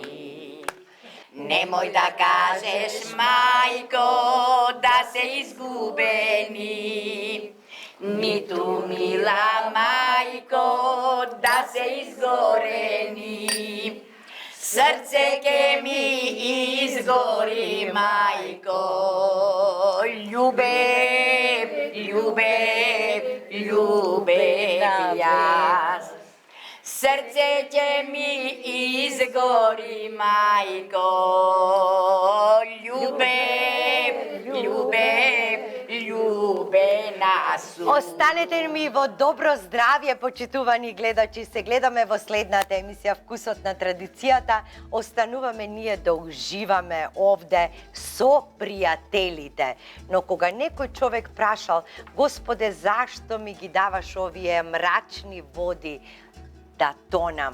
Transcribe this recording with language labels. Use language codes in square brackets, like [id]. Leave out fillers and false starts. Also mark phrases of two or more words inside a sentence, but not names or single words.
[mk] Немој да кажеш, мајко, да се изгубени, ниту мила мајко, да се изгорени. Срце ке ми изгори, мајко, љубев, љубев, љубев јас. Срце ќе ми изгори, мајко, љубе нас. Останете ми во добро здравје, почитувани гледачи. Се гледаме во следната емисија Вкусот на традицијата. Остануваме ние да уживаме овде со пријателите. Но кога некој човек прашал, Господе, зашто ми ги даваш овие мрачни води да тонам?